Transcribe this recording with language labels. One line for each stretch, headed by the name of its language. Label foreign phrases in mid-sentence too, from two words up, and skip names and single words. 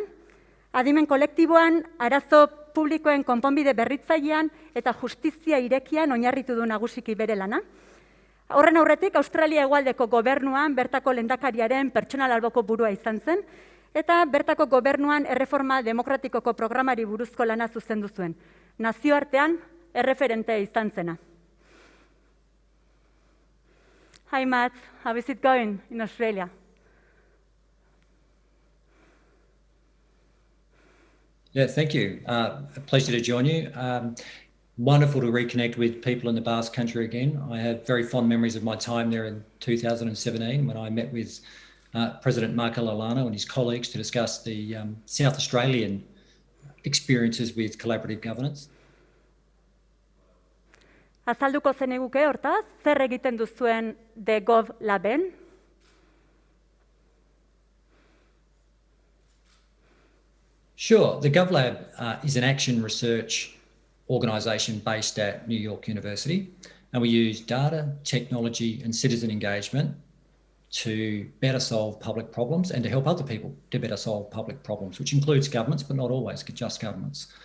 Basque: Adimen kolektiboan, arazo publikoen konponbide berritzailean eta justizia irekian oinarritu du nagusiki bere lana. Horren aurretik, Australia hegoaldeko gobernuan bertako lehendakariaren pertsonal alboko burua izan zen, eta bertako gobernuan erreforma demokratikoko programari buruzko lana zuzendu zuen. Nazioartean erreferente izan zena.
English: Hi Matt, how is it going in Australia? Yeah, thank you. A pleasure to join you. Wonderful to reconnect with people in the Basque Country again. I have very fond memories of my time there in 2017 when I met with President Marco Lalano and his colleagues to discuss the South Australian experiences with collaborative governance.
Basque: Azalduko zeniguke hortaz, zer egiten duzuen The Gov Laben?
English: Sure. The GovLab is an action research organisation based at New York University, and we use data, technology and citizen engagement to better solve public problems and to help other people to better solve public problems, which includes governments, but not always just governments.